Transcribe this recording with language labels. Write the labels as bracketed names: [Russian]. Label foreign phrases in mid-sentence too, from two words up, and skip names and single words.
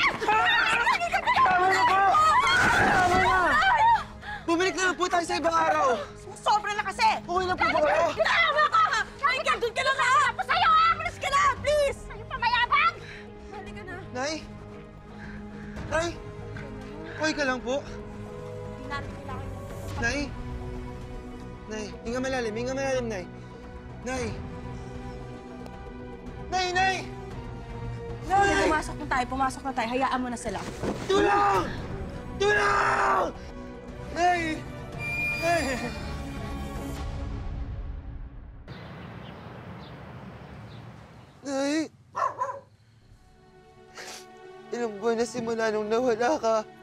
[Filipino] Bumalik na lang po tayo sa ibang araw! Sobra na kasi! Okay na po ba kayo? Tama ka! Michael, doon ka na nga! Tapos sa'yo, Please ka na! Please! Sa'yo pa mayabang! Halika na. Nay? Nay? Okay ka lang po? Hindi natin kailangan yung... Nay? Nay, hinga malalim, Nay. Nay! Nay! Pumasok na tayo. Hayaan mo na sila. Tulong! Nay! Nay! Ilang buwan na simula nung nawala ka.